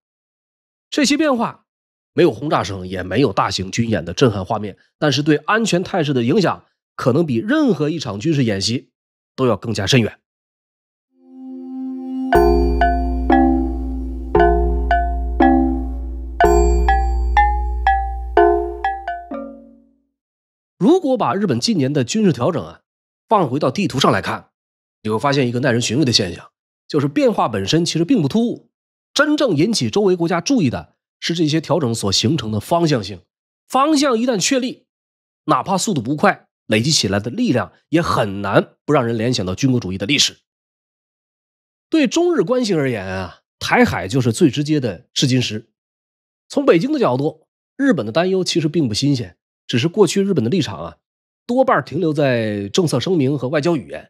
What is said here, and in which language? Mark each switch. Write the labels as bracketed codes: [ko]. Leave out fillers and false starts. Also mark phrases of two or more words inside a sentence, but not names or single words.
[zh] 這些變化沒有轟炸聲，也沒有大型軍演的震撼畫面，但是對安全態勢的影響可能比任何一場軍事演習都要更加深遠。如果把日本近年的軍事調整放回到地圖上来看，你会发现一个耐人尋味的现象，就是变化本身其實並不突兀，真正引起周圍國家注意的是這些調整所形成的方向性。方向一旦確立，哪怕速度不快，累積起來的力量也很難不讓人聯想到軍國主義的歷史。對中日關係而言台海就是最直接的試金石。從北京的角度，日本的擔憂其實並不新鮮，只是過去日本的立場多半停留在政策聲明和外交語言。